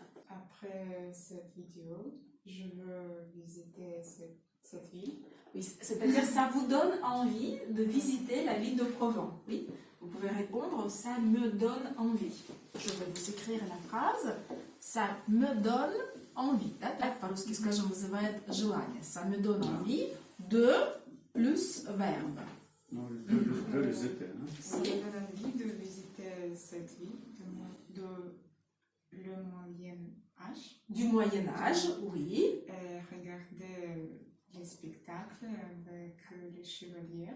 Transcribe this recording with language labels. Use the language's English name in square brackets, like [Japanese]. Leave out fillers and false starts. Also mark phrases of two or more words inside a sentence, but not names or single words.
[French] Après cette vidéo, je veux visiter cette ville. Oui, c'est-à-dire ça vous donne envie de visiter la ville de Provins. Oui, vous pouvez répondre, ça me donne envie. Je vais vous écrire la phrase, ça me donne envie. [Russian] Так, по-русски скажем, вызывает желание. [French] Ça me donne envie de plus verbe. De visiter. Ça me donne envie de visiter cette ville de le Moyen Âge. Du Moyen Âge, oui. Et regarder les spectacles avec les chevaliers.